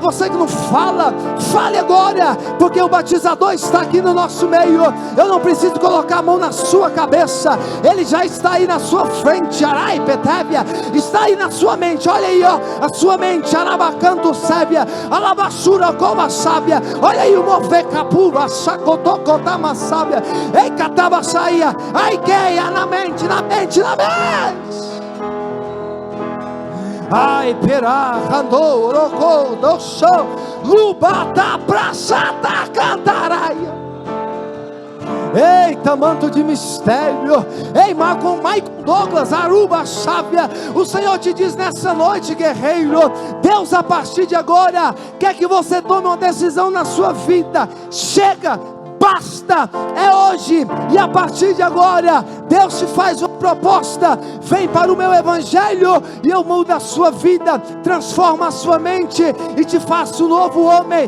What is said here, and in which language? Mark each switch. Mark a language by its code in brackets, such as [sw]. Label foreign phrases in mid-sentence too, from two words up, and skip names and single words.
[pt] Você que não fala, fale agora, porque o batizador está aqui no nosso meio. Eu não preciso colocar a mão na sua cabeça, ele já está aí na sua frente. Arai Petébia, está aí na sua mente, olha aí, ó, a sua mente. Arabacanto Sébia, Alabassura Coma Sábia, olha aí o Movecapura, Sacotocotama Sábia, ei Catabaçaia, ai queia na mente. Ai, perá, randou, rocou, doçou, lubata, praçata, cantaraia. Eita, manto de mistério. Ei, com Michael Douglas, Aruba, Sábia, o Senhor te diz nessa noite, guerreiro, Deus a partir de agora quer que você tome uma decisão na sua vida. Chega, basta, é hoje, e a partir de agora Deus te faz uma proposta: vem para o meu Evangelho e eu mudo a sua vida, transformo a sua mente e te faço um novo homem.